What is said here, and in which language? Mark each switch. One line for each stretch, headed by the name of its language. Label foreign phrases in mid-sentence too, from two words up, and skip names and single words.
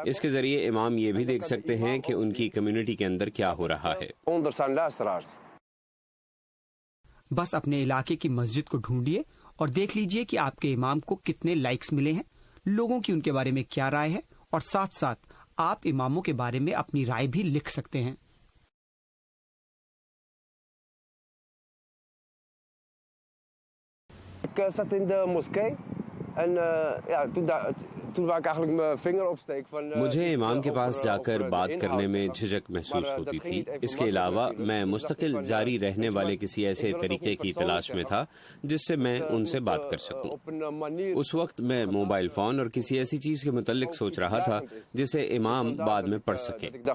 Hindi: इसके जरिए इमाम ये भी देख सकते हैं कि उनकी कम्युनिटी के अंदर क्या हो रहा है। बस अपने इलाके की मस्जिद को ढूंढिए और देख लीजिए कि आपके इमाम को कितने लाइक्स मिले हैं, लोगों की उनके बारे में क्या राय है, और साथ साथ आप इमामों के बारे में अपनी राय भी लिख सकते हैं।
Dutch: Ik zat in de moskee en toen waar ik eigenlijk mijn vinger opsteek van
Hindi: मुझे इमाम के पास जाकर बात करने में झिझक महसूस होती थी। इसके अलावा मैं मुस्तकिल जारी रहने वाले किसी ऐसे तरीके की तलाश में था जिससे मैं उनसे बात कर सकूं। उस वक्त मैं
English: mobile phone
Hindi: और किसी ऐसी चीज के मुतालिक सोच रहा था जिसे इमाम बाद में पढ़ सके।